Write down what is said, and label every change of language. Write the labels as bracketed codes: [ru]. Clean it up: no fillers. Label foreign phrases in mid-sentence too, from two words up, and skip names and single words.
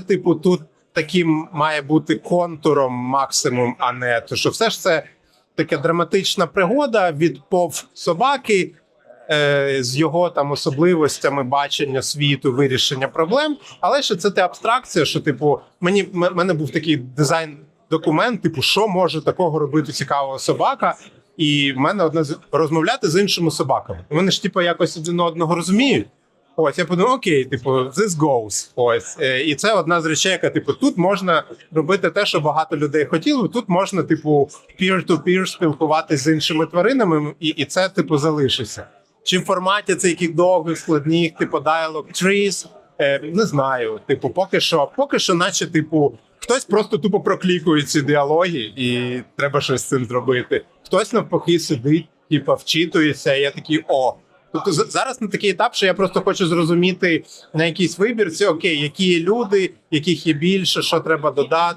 [uk] тут таким має бути контуром максимум, а не то, що все ж це така драматична пригода від собаки, з його особливостями бачення світу, вирішення проблем, але що це абстракція, що мене був такий дизайн-документ, що може такого робити цікавого собака, і в мене розмовляти з іншими собаками. Вони ж якось один одного розуміють. Ось, я подумав, окей, [en] this goes. [uk] Ось. І це одна з речей, яка, тут можна робити те, що багато людей хотіли, тут можна, peer-to-peer спілкуватися з іншими тваринами, і це, залишиться. Чи в форматі це яких довгих, складних, [en] dialogue trees, [uk] не знаю. Поки що, наче, хтось просто тупо проклікує ці діалоги, і треба щось з цим зробити. Хтось навпаки сидить, вчитується, і я такий, Тобто зараз на такий етап, що я просто хочу зрозуміти на якийсь вибір, це окей, які є люди, яких є більше, що треба додати.